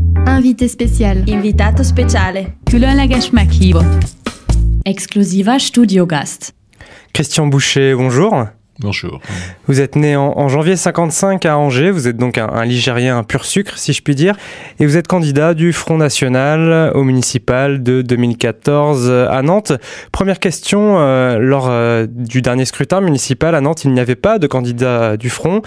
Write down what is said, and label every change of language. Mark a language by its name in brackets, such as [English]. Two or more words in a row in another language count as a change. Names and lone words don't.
[French] Invité spécial. [Italian] Invitato speciale. [Hungarian] Különleges meghívott. [German] Exklusiver Studiogast. [French] Christian Boucher, bonjour. Bonjour. Vous êtes né en janvier 55 à Angers, vous êtes donc un Ligérien pur sucre, si je puis dire, et vous êtes candidat du Front National au municipal de 2014 à Nantes. Première question, lors du dernier scrutin municipal à Nantes, il n'y avait pas de candidat du Front.